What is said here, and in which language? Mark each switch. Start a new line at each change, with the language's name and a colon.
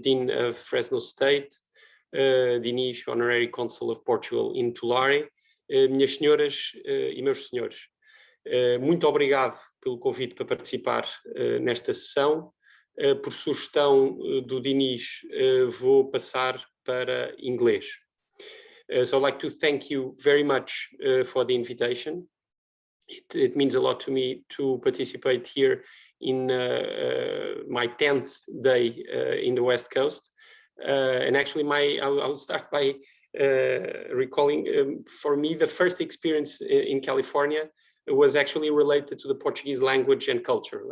English: Dean of Fresno State, Denise, Honorary Consul of Portugal in Tulare,
Portuguese: minhas senhoras e meus senhores. Muito obrigado pelo convite para participar nesta sessão. Por sugestão do Dinis, vou passar para inglês.
English: So I'd like to thank you very much for the invitation. It means a lot to me to participate here in my 10th day in the West Coast. And actually, I'll start by recalling, for me, the first experience in California was actually related to the Portuguese language and culture.